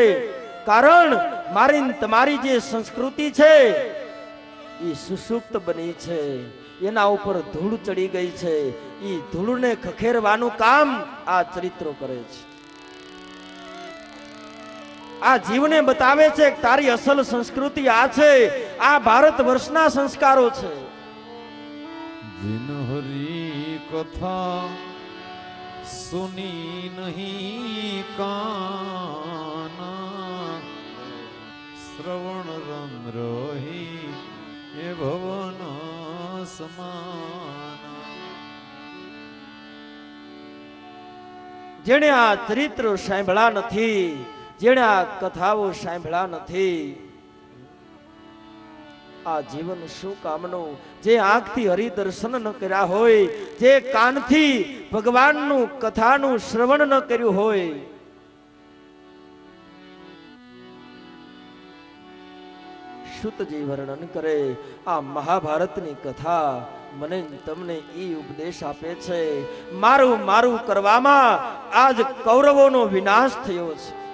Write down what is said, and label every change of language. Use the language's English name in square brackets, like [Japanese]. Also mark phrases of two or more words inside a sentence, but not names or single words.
[Gujarati] કારણ મારી તમારી જે સંસ્કૃતિ છે એ સુસુપ્ત બની છે, એના ઉપર ધૂળ ચડી ગઈ છે. એ ધૂળને ખખેરવાનું કામ આ ચરિત્રો કરે છે. આ જીવને બતાવે છે કે તારી અસલ સંસ્કૃતિ આ છે, આ ભારત વર્ષના સંસ્કારો છે. [Awadhi] जिन हरि कथा सुनी नहीं काना श्रवण रंध्र ही ये भवन समाना. [Gujarati] જેણે આ ચરિત્રો સાંભળ્યા નથી, જેણે આ કથાઓ સાંભળ્યા નથી, આ જીવન શું કામનું? જે આંખથી હરિદર્શન ન કર્યા હોય, જે કાનથી ભગવાનનું કથાનું શ્રવણ ન કર્યું હોય, શુતજી વર્ણન કરે આ મહાભારતની કથા મને તમને ઈ ઉપદેશ આપે છે, મારું મારું કરવામાં આજ કૌરવોનો વિનાશ થયો છે.